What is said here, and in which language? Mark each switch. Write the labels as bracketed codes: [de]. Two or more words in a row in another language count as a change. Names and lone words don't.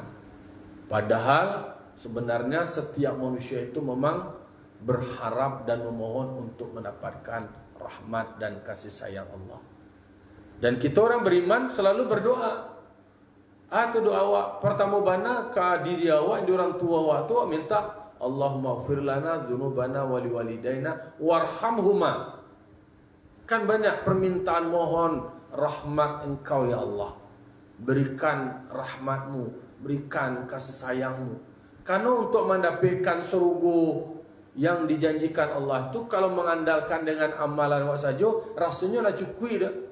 [id] Padahal sebenarnya setiap manusia itu memang berharap dan memohon untuk mendapatkan rahmat dan kasih sayang Allah. Dan kita orang beriman selalu berdoa. [min] Atau doa awak pertama bana ke diri awak, di orang tua awak tu minta [ar] اللهم اغفر لنا ذنوبنا ولوالدينا وارحمهما. [id] Kan banyak permintaan mohon rahmat Engkau ya Allah. Berikan rahmatmu, berikan kasih sayangmu. Karena untuk mendapatkan surga yang dijanjikan Allah itu, kalau mengandalkan dengan amalan awak saja, rasanya nak cukup dah.